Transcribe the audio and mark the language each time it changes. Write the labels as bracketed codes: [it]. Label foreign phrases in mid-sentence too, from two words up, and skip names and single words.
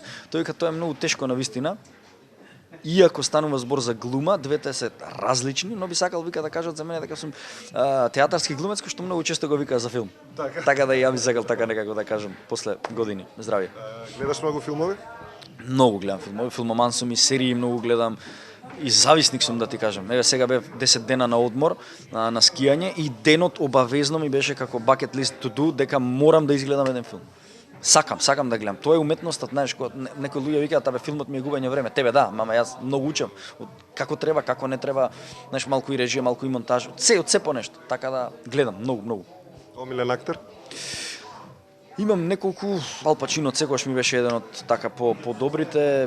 [mk] Тој вика, тоа е многу тешко навистина. Иако станува збор за глума, двете се различни, но би сакал вика да кажат за мене дека сум театарски глумец кој што многу често го вика за филм. Така да ја би сакал така некако да кажам после години. Здравје. Гледаш многу филмови? Многу гледам филмови, филмоман сум и серии многу гледам. И зависник сум да ти кажам. Еве сега бев 10 дена на одмор, на скијање и денот обавезно ми беше како [en] bucket list to do [mk] дека морам да изгледам еден филм. Сакам да гледам. Тоа е уметноста, знаеш, кога некои луѓе викаат абе филмот ми е губење време. Тебе да, мама јас многу учам како треба, како не треба, знаеш, малку и режија, малку и монтаж, од се по нешто. Така да гледам многу. Омилен актер? Имам неколку, Ал Пачино секогаш ми беше еден од така по-добрите.